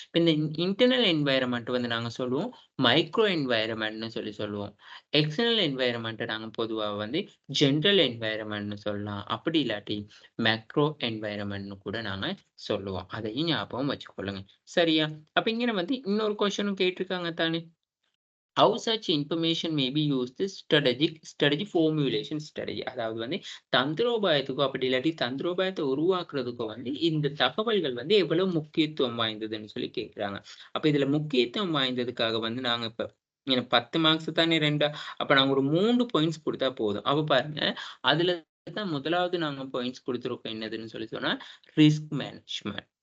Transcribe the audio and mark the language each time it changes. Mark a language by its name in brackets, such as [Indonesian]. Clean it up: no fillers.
[Tamil] இந்த internal environment வந்து நாங்க சொல்லுவோம் மைக்ரோ என்வாயர்மெண்ட்னு சொல்லி சொல்லுவோம். எக்ஸ்டர்னல் என்வாயர்மெண்ட்ட நாங்க பொதுவா வந்து ஜென்ரல் என்வாயர்மெண்ட்னு சொல்லலாம். அப்படி இல்லாட்டி மேக்ரோ என்வாயர்மெண்ட்னு கூட நாங்க சொல்லுவோம். அதையும் ஞாபகம் வச்சுக்கொள்ளுங்க. சரியா? அப்ப இங்க வந்து இன்னொரு கொஸ்டினும் கேட்டிருக்காங்க தானே? [English] How such information may be used is strategy formulation strategy. [Tamil] அதாவது வந்து தந்திரோபாயத்துக்கோ அப்படி இல்லாட்டி தந்திரோபாயத்தை உருவாக்குறதுக்கோ வந்து இந்த தகவல்கள் வந்து எவ்வளவு முக்கியத்துவம் வாய்ந்ததுன்னு சொல்லி கேட்கிறாங்க. அப்ப இதுல முக்கியத்துவம் வாய்ந்ததுக்காக வந்து நாங்க இப்ப எனக்கு 10 மார்க்ஸ் தானே 2 அப்ப நாங்க ஒரு 3 பாயிண்ட்ஸ் குடுத்தா போதும். அப்ப பாருங்க அதுல தான் முதலாவது நாங்க பாயிண்ட்ஸ் குடுத்திருக்கோம் என்னதுன்னு சொல்லி சொன்னா ரிஸ்க் மேனேஜ்மென்ட்.